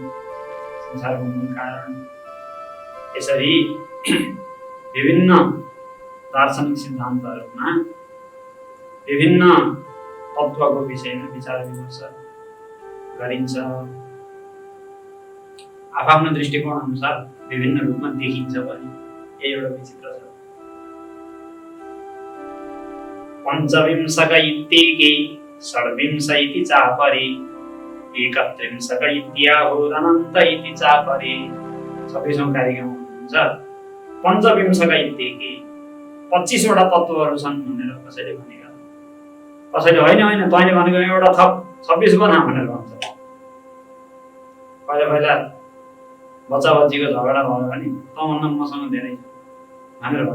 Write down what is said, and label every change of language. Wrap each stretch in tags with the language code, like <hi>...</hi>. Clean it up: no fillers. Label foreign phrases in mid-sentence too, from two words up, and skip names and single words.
<ne>संसारको मूल कारण यसरी विभिन्न दार्शनिक सिद्धान्तहरूमा विभिन्न तत्त्वको विषयमा विचार विमर्श गरिन्छ। आफ्नो दृष्टिकोण अनुसार विभिन्न रूपमा देखिन्छ पनि यही एउटा विचित्र छ।</ne> <sa>पञ्चविंशक इत्येके षड्विंश इति चापरे एकत्रिंशक इत्याहुरनन्त इति चापरे।</sa> <ne>26औं कार्यक्रम हुन्छ।</ne> <sa>पञ्चविंशक इत्येके</sa> <ne>25वटा तत्त्वहरू छन् भनेर कसैले भनेका, कसैले होइन तैँले भनेको एउटा थप 26 बना भनेर भन्छ। पहिला बच्चा बच्चीको झगडा भयो भने तँभन्दा मसँग धेरै भनेर भन्छ।</ne>